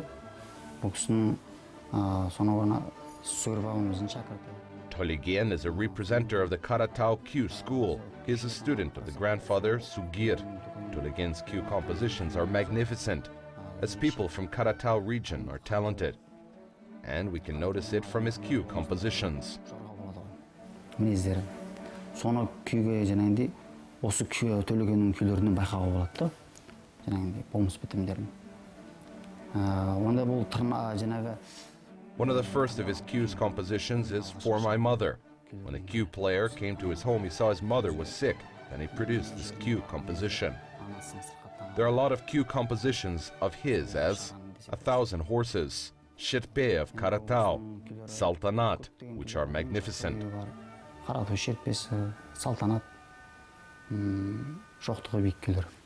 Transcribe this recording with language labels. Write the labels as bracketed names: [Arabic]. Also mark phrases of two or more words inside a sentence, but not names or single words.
[Kazakh] Бұл кісінің сонау ғана Сөгір бабамыздың шәкірті. [English] Төлеген is a representative of the Karatau Cue School. He is a student of the grandfather Sugir. Tulegen's cue compositions are magnificent, as people from Karatau region are talented. And we can notice it from his cue compositions. [Kazakh] Мінездері. Соны күйге жаңағындай осы күй Төлегеннің күйлерінен байқауға болады да. Жаңағындай болмыс бітімдерін. Онда бұл жаңағы [English] One of the first of his cue's compositions is For My Mother. When a cue player came to his home, he saw his mother was sick, and he produced this cue composition. There are a lot of cue compositions of his as 1,000 Horses, Steppe of Karatau, Saltanat, which are magnificent. [Kazakh] Қаратау шертпесі, салтанат, жоқтығы биік күйлер.